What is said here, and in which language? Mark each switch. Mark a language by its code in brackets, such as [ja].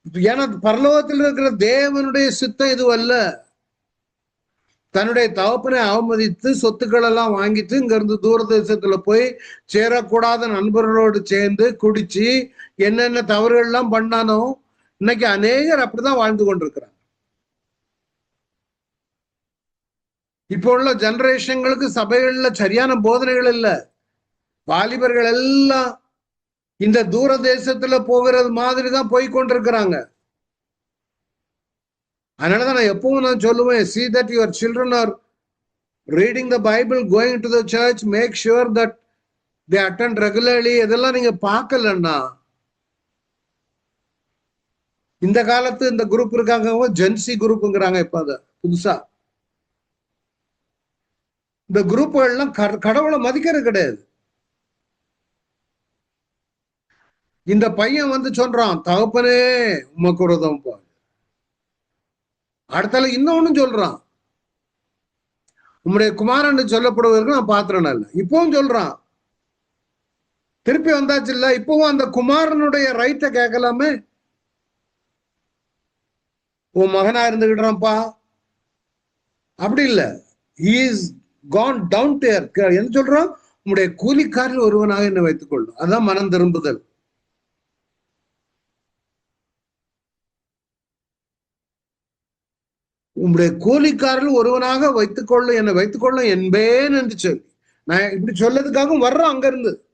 [ta] ஏன்னா பரலோகத்தில் இருக்கிற தேவனுடைய சித்தம் இது அல்ல. தன்னுடைய தகப்பனை அவமதித்து சொத்துக்கள் எல்லாம் வாங்கிட்டு இங்க இருந்து தூர தேசத்துல போய் சேரக்கூடாத நண்பர்களோடு சேர்ந்து குடிச்சு என்னென்ன தவறுகள் எல்லாம் பண்ணானோ இன்னைக்கு அநேகர் அப்படிதான் வாழ்ந்து கொண்டிருக்கிறாங்க. இப்போ உள்ள ஜெனரேஷன்களுக்கு சபைகள்ல சரியான போதனைகள் இல்ல. வாலிபர்கள் எல்லாம் இந்த தூர தேசத்துல போகிறது மாதிரி தான் போய் கொண்டிருக்கிறாங்க. அதனாலதான் நான் எப்பவும் நான் சொல்லுவேன், [en] see that your children are reading the Bible, going to the church, make sure that they attend regularly. [ta] இதெல்லாம் நீங்க பார்க்கலன்னா, இந்த காலத்து இந்த குரூப் இருக்காங்க, ஜென்சி குரூப்ங்கிறாங்க இப்ப அத புதுசா. இந்த குரூப்கள் எல்லாம் கடவுளை மதிக்கிறது கிடையாது. இந்த பையன் வந்து சொல்றான், தகப்பனே உமக்கு விரோதம் போ. அடுத்தால இன்னொன்னு சொல்றான், உம்முடைய குமாரன் சொல்லப்படுவதற்கு நான் பாத்திரம் இல்ல. இப்பவும் சொல்றான், திருப்பி வந்தாச்சு இல்ல, இப்பவும் அந்த குமாரனுடைய ரைட்டை கேட்கலாமே. உன் மகனா இருந்துகிட்டான்ப்பா, அப்படி இல்ல, [en] he is gone down to earth. [ta] என்ன சொல்றான், உம்முடைய கூலிக்காரில் ஒருவனாக என்னை வைத்துக் கொள்ளும். அதான் மனம் திரும்புதல். உம்முடைய கூலிக்காரில் ஒருவனாக வைத்துக்கொள்ளும், என்னை வைத்துக்கொள்ளும் என்பேன் என்று சொல்லி, நான் இப்படி சொல்லதுக்காகவும் வர்றான் அங்க இருந்து.